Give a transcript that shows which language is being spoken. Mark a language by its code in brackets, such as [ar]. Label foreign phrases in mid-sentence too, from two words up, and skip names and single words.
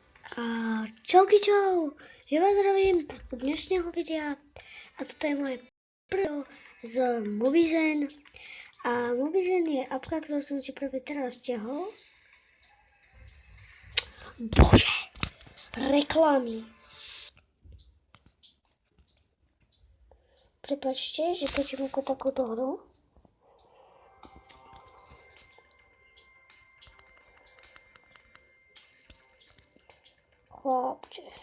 [cs] A čauky čau, já vás zdravím u dnešního videa a toto je moje první z Mobizen. A Mobizen je apka, kterou jsem si právě teda stěhl. Bože, reklamy. [sk] Prepačte, že točím ako takúto hru. Chlapče.